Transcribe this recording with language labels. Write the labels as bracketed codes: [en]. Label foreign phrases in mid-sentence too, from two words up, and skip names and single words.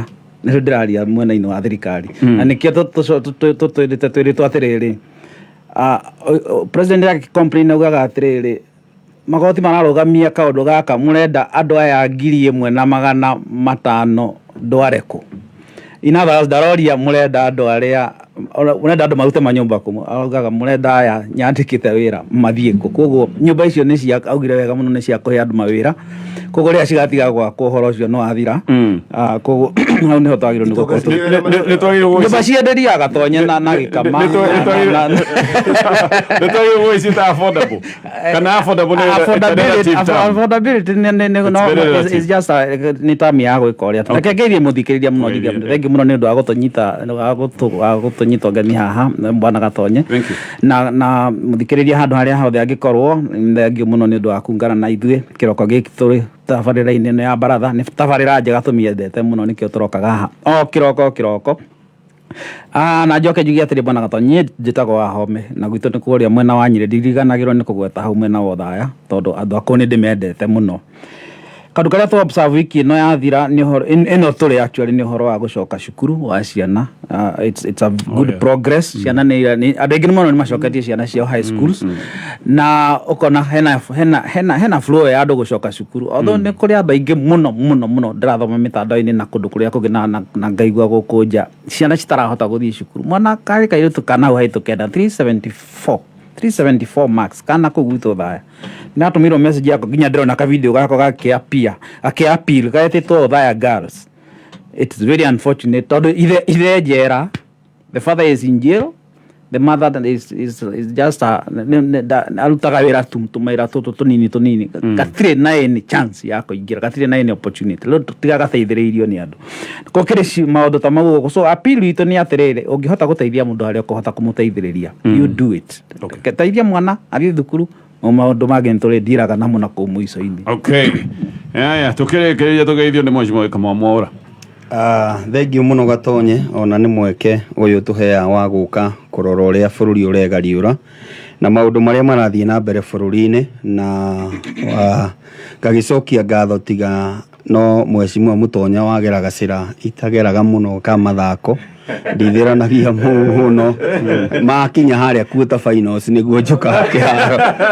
[ki] Nĩcio ndĩraria mwena-inĩ wa thirikari. Na nĩkĩo twĩrĩtwo atĩrĩrĩ, president agĩcomplain augaga atĩrĩrĩ, magoti mararũgamia kaũndũ gaka mũrenda andũ aya 1,500 ndware kũ. [en] In other words, [ki] ndaroria mũrenda andũ arĩa mũrenda andũ marute manyũmba kũ. Augaga mũrenda aya nyandĩkĩte wĩra mathiĩ kũ. Koguo nyũmba icio nĩ cia augire wega mũno nĩ cia kũhe andũ mawĩra. Koguo rĩrĩa cigatiga gwakwo ũhoro ũcio no athira. Koguo hau nĩho twagĩrĩirwo nĩ gũkorwo. Nyũmba cienderia Gatonye na gĩkama. Nĩ twagĩrĩirwo gwĩcita affordable. Kana [en] affordability is just [ki] nĩ tami ya gwĩka ũrĩa. Reke ngeithie mũthikĩrĩria mũno thengi mũno nĩ ũndũ wa gũtũnyita ũgeni haha bwana Gatonye. Na mũthikĩrĩria handũ harĩa hothe angĩkorwo thengi mũno nĩ ũndũ wa kungana na ithuĩ kĩroko gĩkĩ tũrĩ tabarĩra-inĩ ĩno ya Baratha. Nĩ tabarĩra njega tũmĩendete mũno nĩkĩo tũrokaga haha o kĩroko. Na njoke njuge atĩrĩ bwana Gatonye njĩtagwo Wahome na gwitũ nĩ kũrĩa mwena wa Nyĩrĩ. Ndiriganagĩrwo nĩ kũgweta hau mwena wa Othaya tondũ andũ akũu nĩ ndĩmendete mũno. Kaũndũ karĩa tũ observe wiki ĩno yathira nĩ ũhoro ĩno tũrĩ actually nĩ ũhoro wa gũcoka cukuru wa ciana. [en] It's a good progress. [ki] Ciana nĩ andũ aingĩ mũno nĩ macoketie ciana ciao [en] high schools. [ki] Na ũkona hena flow ya andũ gũcoka cukuru. Although nĩ kũrĩ andũ aingĩ mũno ndĩrathoma mĩtandao-inĩ na kũndũ kũrĩa kũngĩ na ngaigua gũkũ nja ciana citarahota gũthiĩ cukuru. Mwana karĩ kairĩtu kana hau haitũkenda 374 marks kana kũu gwitũ Othaya. Natũmirwo message yako nginya ndĩrona ka video gako gakĩappeal gaetĩtwo Othaya girls. [en] It's very unfortunate [ki] tondũ ithe njera, [en] the father is in jail, the mother is just [ki] arutaga wĩra tũmaira tũtũ tũnini. Gatirĩ na [en] any chance [ki] ya kũingĩra, gatirĩ na [en] any opportunity. [ki] Rĩu tiga gateithĩrĩirio nĩ andũ. Gũkĩrĩ maũndũ ta mau ũguo. So appeal itũ nĩ atĩrĩrĩ, ũngĩhota gũteithia mũndũ harĩa ũkũhota kũmũteithĩrĩria, [en] you do it. [ki] Teithia mwana athiĩ thukuru maũndũ mangĩ nĩtũrĩndiraga namo na kũu mũico-inĩ. Okay. Haya, tũkĩrĩkĩrĩria tũgeithio nĩ mheshimiwa Kamwamwaũra. Thengiũ mũno Gatonye, ona nĩ mweke ũyũ tũheaga wa gũka kũrora ũrĩa bũrũri ũregariũra na maũndũ marĩa marathiĩ na mbere bũrũri-inĩ, na ngagĩcokia ngatho tiga no mwecimu Mutonya wageraga cira itageraga muno ka mathako ndithiranagia muno makinya haria kuota finals niguo njuka kiharo